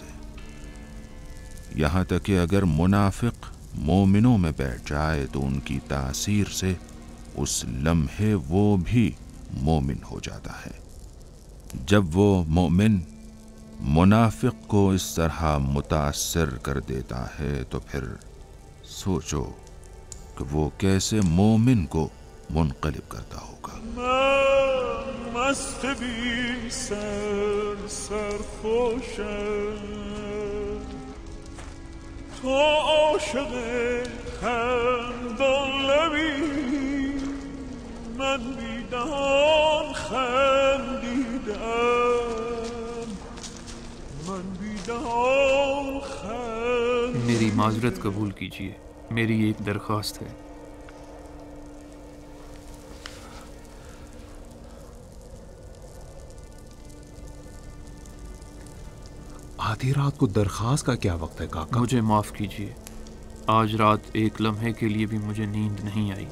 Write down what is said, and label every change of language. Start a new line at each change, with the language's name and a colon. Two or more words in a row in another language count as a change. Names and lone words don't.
Urdu: یہاں تک کہ اگر منافق مومنوں میں بیٹھ جائے تو ان کی تاثیر سے اس لمحے وہ بھی مومن ہو جاتا ہے۔ جب وہ مومن منافق کو اس طرح متاثر کر دیتا ہے تو پھر سوچو کہ وہ کیسے مومن کو منقلب کرتا ہوگا۔
Persian: مست بی سر سرخوشم، تو عاشق خندان لبی، من بی دهان خندیدم، من بی دهان خندیدم۔
Urdu: میری معذرت قبول کیجیے، میری ایک درخواست ہے۔ آدھی رات کو درخواست کا کیا وقت ہے کاکا؟ مجھے معاف کیجیے، آج رات ایک لمحے کے لیے بھی مجھے نیند نہیں آئی۔